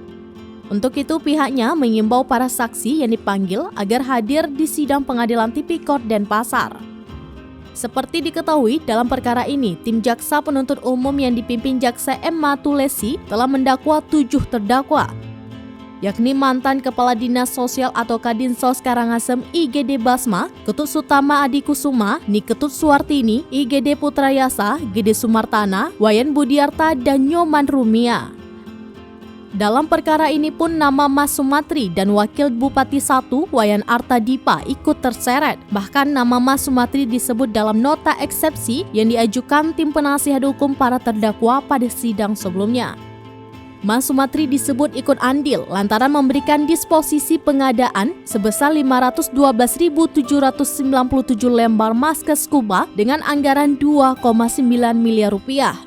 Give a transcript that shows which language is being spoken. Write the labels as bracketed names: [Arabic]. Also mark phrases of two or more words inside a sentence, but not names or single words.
[Indonesian] Untuk itu pihaknya mengimbau para saksi yang dipanggil agar hadir di sidang Pengadilan Tipikor Denpasar. Seperti diketahui dalam perkara ini, tim Jaksa Penuntut Umum yang dipimpin Jaksa M. Matulesi telah mendakwa 7 terdakwa, yakni mantan Kepala Dinas Sosial atau Kadinsos Karangasem IGD Basma, Ketut Sutama Adi Kusuma, Niketut Suwartini, IGD Putrayasa, Gede Sumartana, Wayan Budiarta, dan Nyoman Rumia. Dalam perkara ini pun nama Mas Sumatri dan Wakil Bupati 1 Wayan Arta Dipa ikut terseret. Bahkan nama Mas Sumatri disebut dalam nota eksepsi yang diajukan tim penasihat hukum para terdakwa pada sidang sebelumnya. Mas Sumatri disebut ikut andil lantaran memberikan disposisi pengadaan sebesar 512.797 lembar masker scuba dengan anggaran 2,9 miliar rupiah.